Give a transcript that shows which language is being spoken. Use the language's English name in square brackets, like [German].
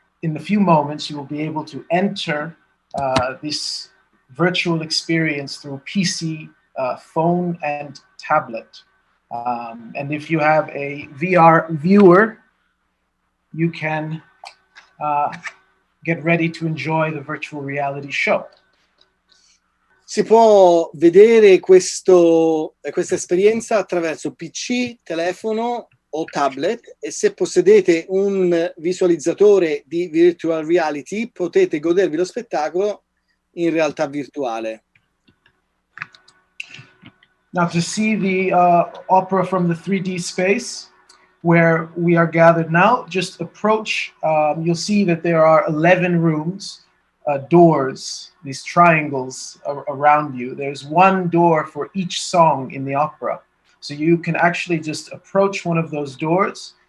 [English] in a few moments, you will be able to enter this virtual experience through PC, phone, and tablet. And if you have a VR viewer, you can get ready to enjoy the virtual reality show. [Italian] Si può vedere questa esperienza attraverso PC, telefono o tablet, e se possedete un visualizzatore di virtual reality potete godervi lo spettacolo in realtà virtuale. [English] Now, to see the opera from the 3D space where we are gathered now, just approach. You'll see that there are 11 rooms, doors, these triangles around you. There's one door for each song in the opera. So you can actually just approach one of those doors.